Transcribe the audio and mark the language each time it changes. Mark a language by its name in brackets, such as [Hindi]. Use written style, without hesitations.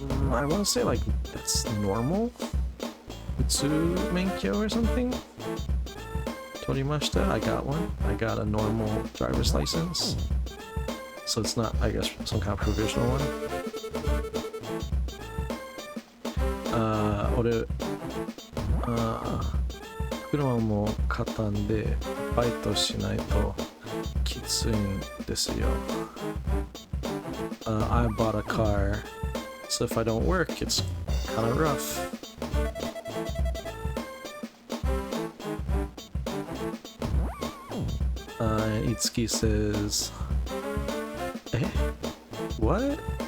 [English] I want to say like that's normal. Utsu Menkyo or something. Torimashita. I got one. I got a normal driver's license. So it's not, I guess, some kind of provisional one. [Japanese] 俺、車も買ったんで、バイトしないときついんですよ。 [English] I bought a car, so if I don't work, it's kind of rough. Itsuki says, eh? What?